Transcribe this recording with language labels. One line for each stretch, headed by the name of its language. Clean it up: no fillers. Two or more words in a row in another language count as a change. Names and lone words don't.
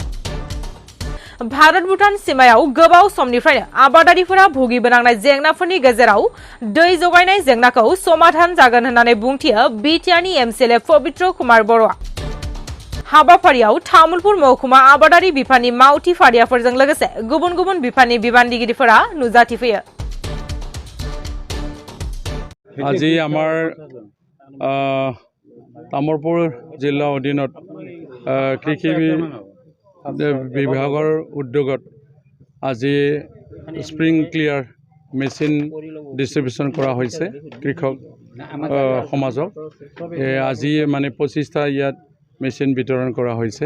Bodo: भारत भूटान सीमायाव गोबाव समनिफ्रायनो आबादारिफोरा भुगिबोनांनाय जेंनाफोरनि गेजेराव दै जगायनाय जेंनाखौ समाधान जागोन होननानै बुंथियो बिटिआरनि एमसिएलए पवित्र कुमार बर'आ। हाबाफारियाव तामुलपुर महकुमा आबादारि बिफाननि मावथि फारियाफोरजों लोगोसे गुबुन गुबुन बिफाननि बिबानगिरिफोरा नुजाथिफैयो।
Assamese: আজি আমাৰ तामुलपुर जिल्ला অধীনত কৃষি বিভাগৰ উদ্যোগত আজি
English: sprinkler machine distribution
Assamese: কৰা হৈছে কৃষক সমাজক। আজি মানে 25টা ইয়াত মেচিন বিতৰণ কৰা হৈছে।